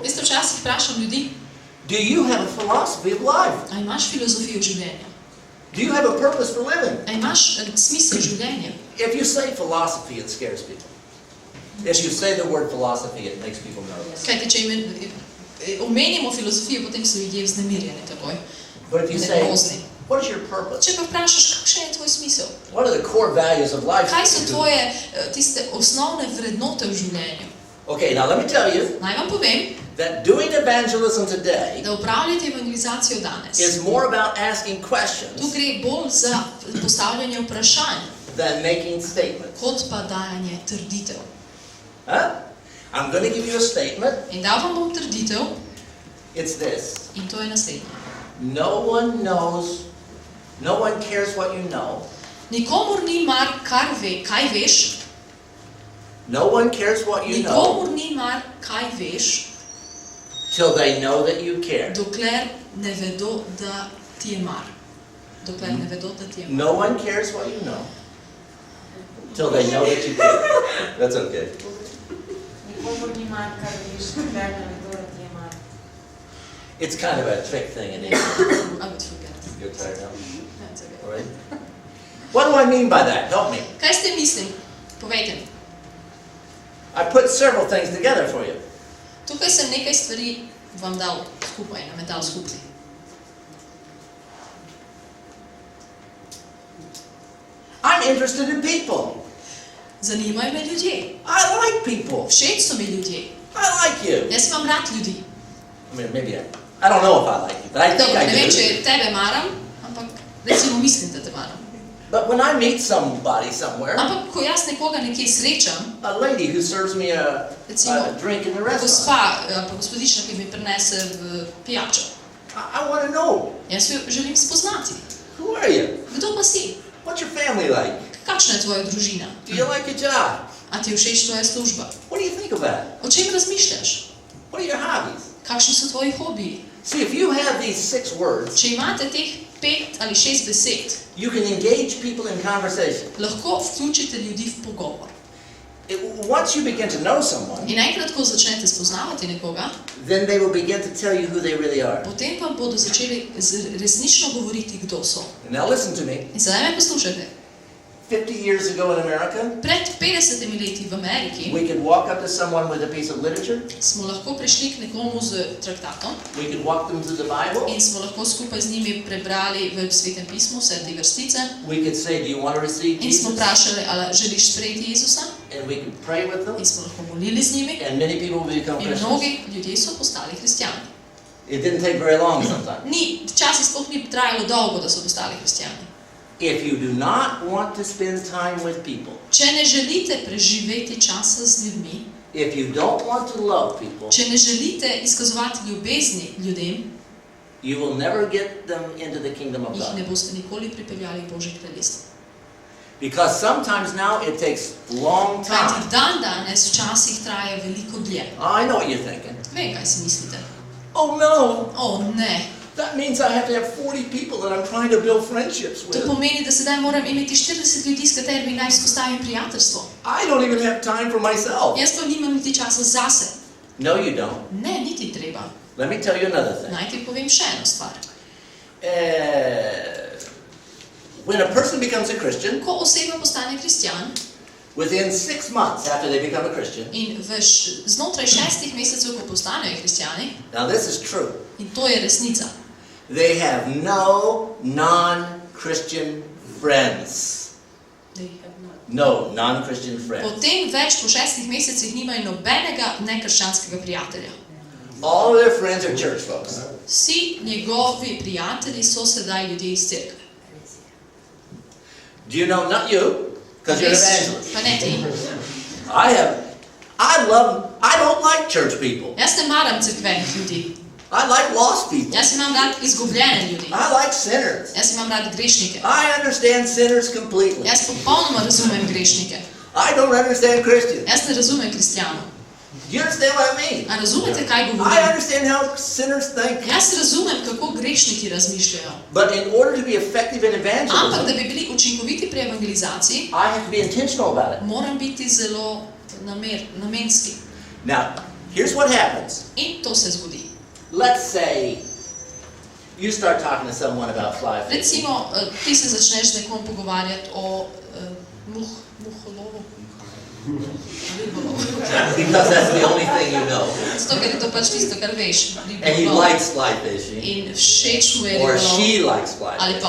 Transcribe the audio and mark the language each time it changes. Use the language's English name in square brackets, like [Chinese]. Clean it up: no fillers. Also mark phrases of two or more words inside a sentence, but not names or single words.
[Slovenian] Veste, včasih vprašam ljudi, [English] do you have a philosophy of life? [Slovenian] a imaš filozofijo življenja? [English] Do you have a purpose for living? [Slovenian] A imaš smisel življenja? [English] If you say philosophy, it scares people. If you say the word philosophy, it makes people nervous. [Slovenian] Kajti, če omenimo filozofijo, potem so ljudje vznemirjeni takoj. [English] But if you say, [Slovenian] Nervozni. [English] what is your purpose? [Slovenian] Če pa vprašaš, kakšen je tvoj smisel? [English] What are the core values of life? [Slovenian] Kaj so tvoje tiste osnovne vrednote v življenju? [English] Okay, now let me tell you [Slovenian] Naj vam povem, [English] that doing evangelism today [Slovenian] da upravljate evangelizacijo danes. [English] is more about asking [Slovenian] Tu [English] questions [Slovenian] gre bolj za postavljanje vprašanj, [English] than making statements. [Slovenian] kot pa dajanje trditev. Huh? [English] I'm going to give you a statement. [Slovenian] In dal vam bom trditev, [English] It's this. [Slovenian] in to je naslednje. [English] No one cares what you know. [Slovenian] Nikomur ni mar, kaj veš, [English] No one cares what you know [Slovenian] nikomur ni mar, kaj veš, [English] till they know that you care. [Slovenian] dokler ne vedo, da ti je mar. Dokler ne vedo, da ti je mar. [English] No one cares what you know till they know that you care. That's okay. [Slovenian] Nikomur ni mar, kar veš, dokler ne vedo, da ti je mar. [English] It's kind of a trick thing in English. I would forget. You're tired now? That's okay. All right. What do I mean by that? Help me. [Slovenian] Kaj ste mislili? Povejte mi. [English] I put several things together for you. [Slovenian] Tukaj sem nekaj stvari vam dal skupaj, nametal skupaj. [English] I'm interested in people. [Slovenian] Zanimajo me ljudje. [English] I like people. [Slovenian] Všeč so mi ljudje. [English] I like you. [Slovenian] Jaz imam rad ljudi. [English] I mean, maybe I don't know if I like you, but I think [Slovenian] Dobro, [English] I [Slovenian] ne vem, [English] do. [Slovenian] če tebe maram, ampak recimo mislim, da te maram. [English] But when I meet somebody somewhere, [Slovenian] Ampak ko jaz nekoga nekje srečam, [English] a lady who serves me a drink in the restaurant, [Slovenian] gospa ali pa gospodična, ki mi prinese v pijačo, [English] I want to know, [Slovenian] jaz jo želim spoznati. [English] who are you? [Slovenian] Kdo pa si? [English] What's your family like? [Slovenian] Kakšna je tvoja družina? [English] Do you like your job? [Slovenian] A ti je všeč tvoja služba? [English] What do you think of that? [Slovenian] O čem razmišljaš? [English] What are your hobbies? [Slovenian] Kakšni so tvoji hobiji? [English] See, if you have these 6 words, [Slovenian] Če imate teh 5 ali 6 besed, [English] you can engage people in conversation. [Slovenian] lahko vključite ljudi v pogovor. [English] Once you begin to know someone, [Slovenian] In enkrat, ko začnete spoznavati nekoga, [English] then they will begin to tell you who they really are. [Slovenian] potem pa bodo začeli resnično govoriti, kdo so. [English] Now listen to me. [Slovenian] In sedaj me poslušajte. [English] 50 years ago in America, [Slovenian] Pred 50 leti v Ameriki [English] we could walk up to someone with a piece of literature. [Slovenian] smo lahko prišli k nekomu z traktatom [English] We could walk them through the Bible. [Slovenian] in smo lahko skupaj z njimi prebrali v Svetem pismu vse te vrstice [English] We could say, do you want to receive [Slovenian] in smo [English] Jesus? [Slovenian] vprašali, ali želiš sprejeti Jezusa, [English] And we could pray with them. [Slovenian] in smo lahko molili z njimi [English] And many people will become [Slovenian] in [English] Christians. [Slovenian] mnogi ljudje so postali kristjani. [English] It didn't take very long sometimes. [Slovenian] Včasih sploh ni trajalo dolgo, da so postali kristjani. [English] If you do not want to spend time with people, [Slovenian] Če ne želite preživeti časa z ljudmi, [English] if you don't want to love people, [Slovenian] če ne želite izkazovati ljubezni ljudem, [English] you will never get them into the kingdom of [Slovenian] jih ne [English] God. [Slovenian] boste nikoli pripeljali v Božje kraljestvo. [English] Because sometimes now it takes long [Slovenian] Kajti [English] time. [Slovenian] dan danes včasih traja veliko dlje. [English] I know what you're thinking. [Slovenian] Vem, kaj si mislite. [English] Oh no, [Slovenian] O, ne. [English] that means I have to have 40 people that I'm trying to build friendships [Slovenian] To [English] with. [Slovenian] pomeni, da sedaj moram imeti 40 ljudi, s katerimi naj vzpostavim prijateljstvo. [English] I don't even have time for myself. [Slovenian] Jaz pa nimam niti časa zase. [English] No, you don't. [Slovenian] Ne, niti treba. [English] Let me tell you another thing. [Slovenian] Naj ti povem še eno stvar. [English] When a person becomes a Christian, [Slovenian] Ko oseba postane kristjan [English] within 6 months after they become a Christian, [Slovenian] in znotraj 6 mesecev, ko postanejo kristjani, [English] now this is true, [Slovenian] in to je resnica, [English] they have no non-Christian friends. No non-Christian friends. [Slovenian] potem več po 6 mesecih nimajo nobenega nekrščanskega prijatelja. [English] All of their friends are church folks. [Slovenian] Vsi njegovi prijatelji so sedaj ljudje iz cerkve. [English] Do you know, not you, because you're an evangelist. [Slovenian] Pa ne ti. [English] I don't like church people. [Slovenian] Jaz ne maram cerkvenih ljudi. [English] I like lost people. [Slovenian] Jaz imam rad izgubljene ljudi. [English] I like sinners. [Slovenian] Jaz imam rad grešnike. [English] I understand sinners completely. [Slovenian] Jaz popolnoma razumem grešnike. [English] I don't understand Christians. [Slovenian] Jaz ne razumem kristjanov. [English] Do you understand what I mean? [Slovenian] A razumete, kaj [English] I [Slovenian] govorim? [English] understand how sinners think. [Slovenian] Jaz razumem, kako grešniki razmišljajo. [English] But in order to be effective in [Slovenian] Ampak, da [English] evangelism, [Slovenian] bi bili učinkoviti pri evangelizaciji, [English] I have to be intentional about it. [Slovenian] moram biti zelo namenski. [English] Now, here's what happens. [Slovenian] In to se zgodi. [English] Let's say you start talking to someone about fly fishing. [Slovenian] Recimo, ti se začneš z nekom pogovarjati o muholovu. Ribolovu. [English] Because that's the only thing you know. [Slovenian] Zato, ker je to pač tisto, kar veš. [English] And he [Slovenian] Ribolov. [English] likes fly fishing. [Slovenian] In všeč mu je [English] Or [Slovenian] ribolov. [English] she likes fly [Slovenian] Ali pa